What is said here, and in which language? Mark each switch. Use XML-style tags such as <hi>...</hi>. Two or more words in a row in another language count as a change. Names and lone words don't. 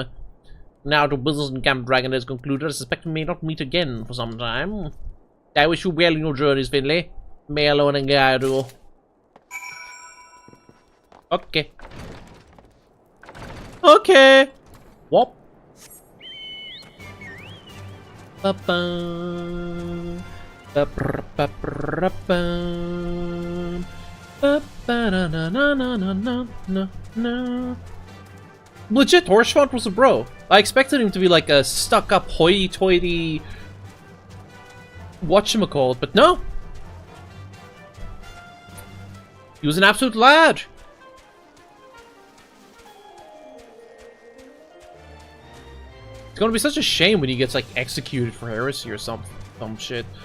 <en>Now to business in Camp Dragon is concluded. I suspect we may not meet again for some time. I wish you well in your journeys, Finlay. May alone and guide you. Okay. Okay. Whoop. Ba-bum. Ba-ba-ba-ba-bum. Ba-ba-da-na-na-na-na-na-na. Legit, Horchefont was a bro. I expected him to be like a stuck-up, hoity-toity whatchamacallit, but no. He was an absolute lad. It's gonna be such a shame when he gets like executed for heresy or some shit.</en>